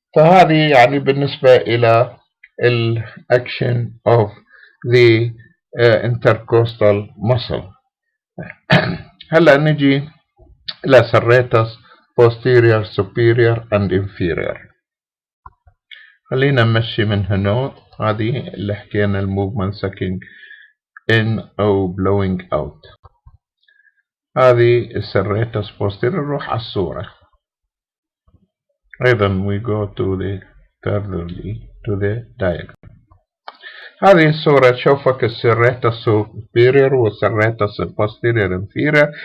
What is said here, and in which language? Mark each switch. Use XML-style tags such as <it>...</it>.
<ar>فهذه يعني بالنسبة إلى الأكشن</ar> <en>of the intercostal muscle.</en> <ar>هلا نجي إلى serratus posterior superior and inferior. خلينا نمشي من هنا. هذه اللي حكينا الموفمنت</ar> <en>sucking in</en> <ar>أو</ar> <en>blowing out.</en> <ar>هذه serratus posterior. نروح على الصورة. أيضا</ar> <en>we go to the furtherly to the diagram.</en> <ar>هذه الصورة تشوفك serratus superior و serratus posterior inferior.</ar>